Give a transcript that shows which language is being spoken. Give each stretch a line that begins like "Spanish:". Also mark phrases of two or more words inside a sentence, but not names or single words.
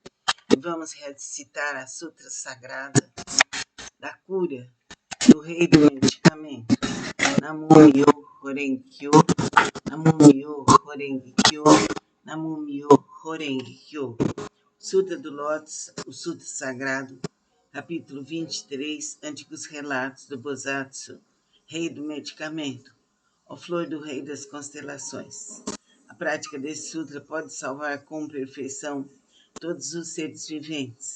Portuguese: E vamos recitar a Sutra Sagrada da cura do rei do medicamento.
Japanese: 南無妙法蓮華経、南無妙法蓮華経、南無妙法蓮華経.
Portuguese: Sutra do Lótus, o Sutra Sagrado, capítulo 23, Antigos Relatos do Bosatsu, Rei do Medicamento, ó flor do Rei das Constelações. A prática desse sutra pode salvar com perfeição todos os seres viventes.